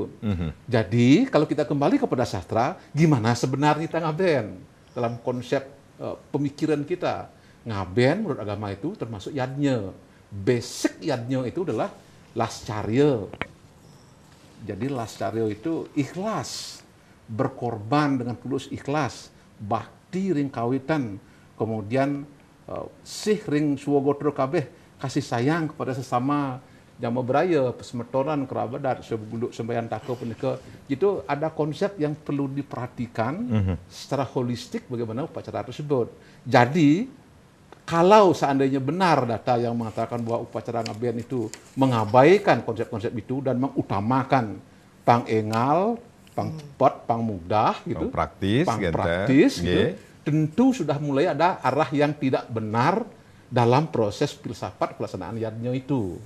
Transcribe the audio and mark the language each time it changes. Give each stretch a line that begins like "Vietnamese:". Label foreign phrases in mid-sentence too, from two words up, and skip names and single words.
Indonesian: Jadi kalau kita kembali kepada sastra, gimana sebenarnya kita ngaben dalam konsep pemikiran kita? Ngaben menurut agama itu termasuk yadnya. Basic yadnya itu adalah lascarya. Jadi lascarya itu ikhlas, berkorban dengan tulus ikhlas,
Balinese: bakti ring kawitan, kemudian sih ring suwagotro kabeh,
Indonesian: kasih sayang kepada sesama
Balinese: jama beraya, pesemetoran,
Indonesian: kerabat, sebelum sembahyang tako punika. Itu ada konsep yang perlu diperhatikan secara holistik bagaimana upacara tersebut. Jadi, kalau seandainya benar data yang mengatakan bahwa upacara ngaben itu mengabaikan konsep-konsep itu dan mengutamakan
Balinese: pang engal, pang cepat, pang mudah,
Indonesian: gitu,
Balinese: pang praktis,
Indonesian: gitu, tentu sudah mulai ada arah yang tidak benar dalam proses filsafat pelaksanaan yadnya itu.